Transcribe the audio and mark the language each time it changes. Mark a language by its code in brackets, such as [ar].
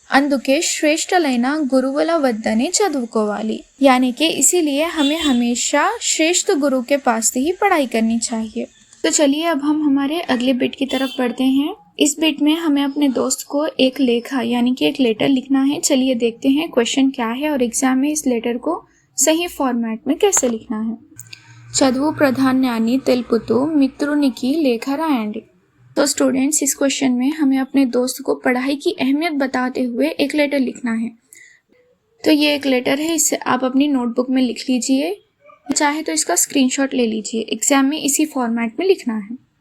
[te] అందుకే శ్రేష్ఠులైన గురువుల వద్దనే చదువుకోవాలి [hi] यानी कि इसीलिए हमें हमेशा श्रेष्ठ गुरु के पास से ही पढ़ाई करनी चाहिए। तो चलिए अब हम हमारे अगले बिट की तरफ बढ़ते हैं। इस बिट में हमें अपने दोस्त को एक लेखा यानी कि एक लेटर लिखना है। चलिए देखते हैं क्वेश्चन क्या है और एग्जाम में इस लेटर को सही फॉर्मेट में कैसे लिखना है। [te] చదువు ప్రాధాన్యాన్ని తెలుపుతూ మిత్రునికి లేఖ రాయండి। [hi] तो स्टूडेंट्स इस क्वेश्चन में हमें अपने दोस्त को पढ़ाई की अहमियत बताते हुए एक लेटर लिखना है। तो ये एक लेटर है, इसे आप अपनी नोटबुक में लिख लीजिए, चाहे तो इसका स्क्रीनशॉट ले लीजिए। एग्जाम में इसी फॉर्मेट में लिखना है।